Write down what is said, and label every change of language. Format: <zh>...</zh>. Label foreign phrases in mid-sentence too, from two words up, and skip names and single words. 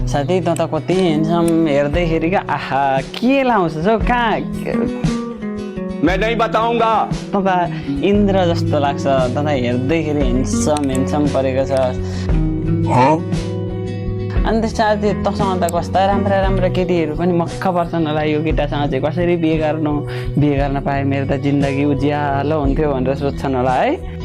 <ne>साथी त कति हेन्सम हेर्दैखेरि क्या आहा के लाउँछ हौ कहाँ</ne> <hi>मैं नहीं बताऊंगा।</hi> <ne>तँ इन्द्र जस्तो लाग्छ तँ हेर्दैखेरि हेन्सम परेको छ अनि त्यस साथी तँसँग त कस्ता राम्रा राम्रा केटीहरू पनि मक्ख पर्छन् होला यो केटासँग चाहिँ कसरी बिहे गर्न पाए मेरो त जिन्दगी उज्यालो हुन्थ्यो भनेर सोध्छन् होला है</ne>